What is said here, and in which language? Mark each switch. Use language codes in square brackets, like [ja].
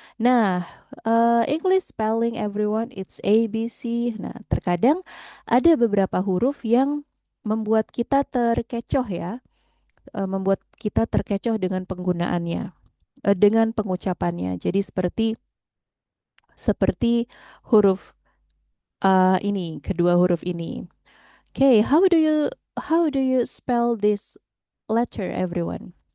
[en] Nah, English spelling everyone it's A B C. [id] Nah, terkadang ada beberapa huruf yang membuat kita terkecoh ya, membuat kita terkecoh dengan penggunaannya, dengan pengucapannya. Jadi seperti huruf ini, kedua huruf ini. [en] Okay, how do you spell this letter everyone?